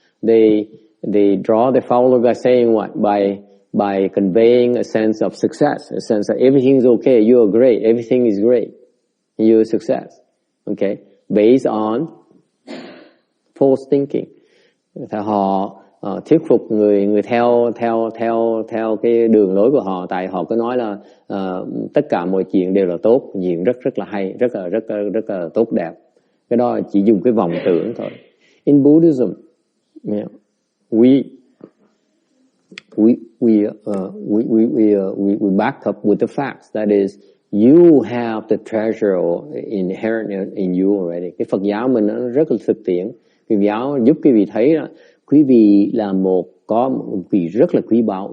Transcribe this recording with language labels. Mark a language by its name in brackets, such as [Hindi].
[English] They draw the follower by saying what? By conveying a sense of success, a sense that everything's okay, you are great, everything is great, you're a success. Okay, based on false thinking. [Vietnamese] Thì họ thuyết phục người theo cái đường lối của họ, tại họ có nói là tất cả mọi chuyện đều là tốt, chuyện rất là hay, rất là tốt đẹp. Cái đó chỉ dùng cái vọng tưởng thôi. [English] In Buddhism, we back up with the facts. That is, you have the treasure inherent in you already. [Vietnamese] Cái Phật giáo mình nó rất là thực tiễn. Phật giáo giúp quý vị thấy là quý vị là có một vị rất là quý báu.